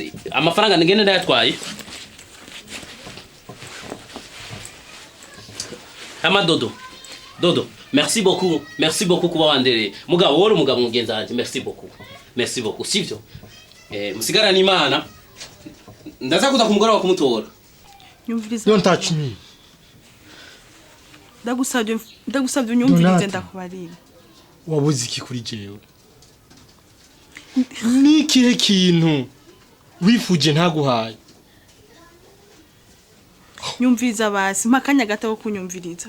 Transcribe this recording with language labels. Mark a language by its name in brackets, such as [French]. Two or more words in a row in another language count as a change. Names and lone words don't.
[Rundi] Amafaranga ngene ndayatwaye. Hama Dodo, [French] merci beaucoup [Rundi] kuba wandere. Mugabo wori umugabo mugenza wanje, [French] merci beaucoup. [Rundi] Sivyo? Musigara ni Imana. Ndaza kuza kumugora wa kumutora. Nyumviriza. [English] Don't touch me. [Rundi] Ndagusabye unyumvirize ndakubarira. Wabuze iki kuri jewe? Nikihe kintu wifuje ntaguhaye? Nyumviriza basi mpakanya gato kunyumviriza.